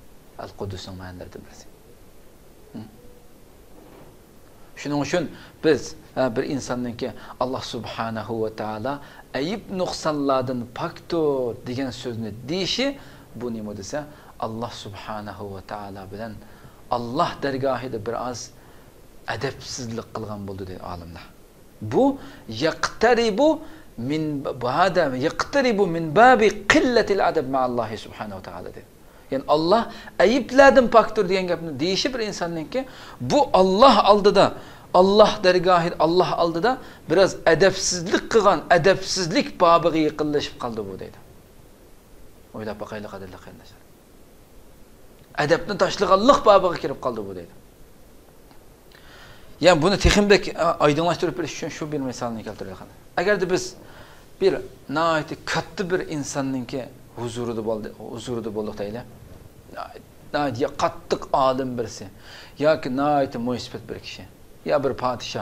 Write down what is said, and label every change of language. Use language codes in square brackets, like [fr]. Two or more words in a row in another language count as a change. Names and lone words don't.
[uz] Al-Quddusning ma'nolaridan birisi. Shuning uchun biz bir insonningki Alloh [ar] سبحانه وتعالى [uz] ayib nuqsonlardan pokdir degan so'zni deyishi bu nima desa, Alloh [ar] سبحانه وتعالى [uz] bilan Alloh dargohida bir oz adabsizlik qilgan bo'ldi deydi olimlar. [ar] Bu يقترب من باب قلة الأدب مع الله سبحانه وتعالى dedi. [uz] Yani Allah ayıplardan pokdir degan gapni deyishi bir insonningki bu Alloh oldida, Alloh dargohida, Alloh oldida biraz adabsizlik qilgan, adabsizlik bobiga yaqinlashib qoldi bu deydi. O'ylab boqaylik qadrli qarindoshlar. Adabni tashlaganlik bobiga kirib qoldi bu deydi. Yani bunu teximdek aydınlaştırıp berish uchun shu bir misolni keltiraylik. Agarda biz bir nihoyat katta bir insonningki huzurida bo'ldik deylik. Ya qattiq olim birisi yoki nihoyat munisbat bir kishi ya bir podshoh.